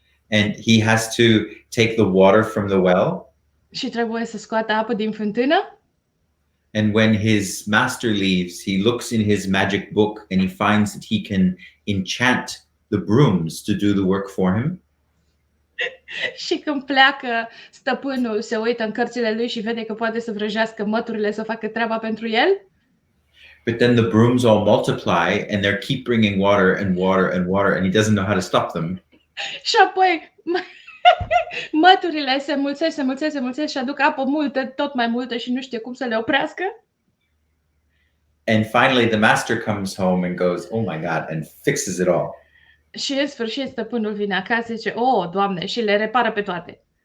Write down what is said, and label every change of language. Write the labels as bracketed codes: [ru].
[en] And he has to take the water from the well? [ro] Și trebuie să scoată apă din fântână? [en] And when his master leaves, he looks in his magic book and he finds that he can enchant the brooms to do the work for him. [ro] Și când pleacă, stăpânul se uită în cărțile lui și vede că poate să vrăjească măturile să facă treaba pentru el? [en] But then the brooms all multiply and they keep bringing water and water and water, and he doesn't know how to stop them. [ro] Și apoi măturile se mulțesc, se mulțesc, se mulțesc și aduc apă multă, tot mai multă și nu știe cum să le oprească? [en] And finally, the master comes home and goes, "Oh my God," and fixes it all. [ro] Și în sfârșit stăpânul vine acasă și zice, oh, Doamne, și le repară pe toate.